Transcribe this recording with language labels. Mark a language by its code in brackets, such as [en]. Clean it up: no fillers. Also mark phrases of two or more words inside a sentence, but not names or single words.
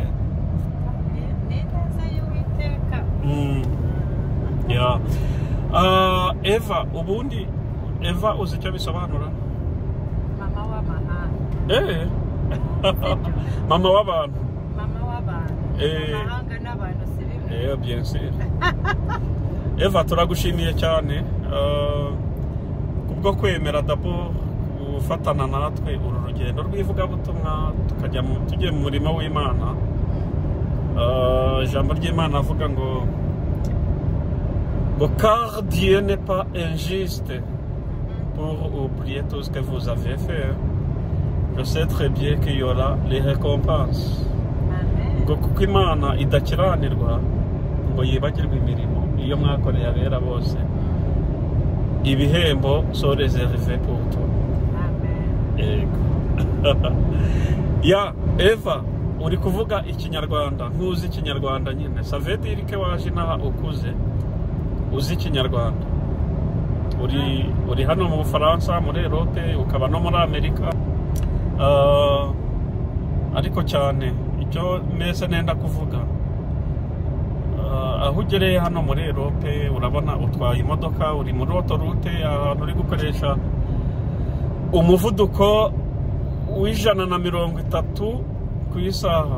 [rw] Ni neza y'Uwiteka. Ya. Eva, ubundi Eva uzi icyo bisobanura? Mama w'amahanga. Mama w'abantu. Mama w'abantu. Amahanga n'abantu si bimwe. [fr] bien sûr. [rw] Eva turagushimiye cyane kubwo kwemera d'abord gufatana natwe uru rugendo rw'ivugabutumwa tujye mu murimo w'Imana. Ijambo ry'Imana avuga ngo [fr] car Dieu n'est pas injuste pour oublier tout ce que vous avez fait. Je sais très bien qu'il y aura les récompenses. [rw] Ngo kuko Imana idakiranirwa ngo yibagirwe imirimo iyo mwakoreye abera bose, ibihembo [fr] sont réservés pour toi. [rw] Ya Eva uri kuvuga ikinyarwanda, ntuzi ikinyarwanda nyine, [fr] ça veut dire que [rw] waje naha ukuze uzi ikinyarwanda. Uri hano mu Bufaransa, muri Europe, ukaba no muri Amerika. Ariko cyane icyo mese nenda kuvuga, aho ugereye hano muri Europe urabona utwaye imodoka, uri muri autoroute, ahantu uri gukoresha umuvuduko w'130 ku isaha.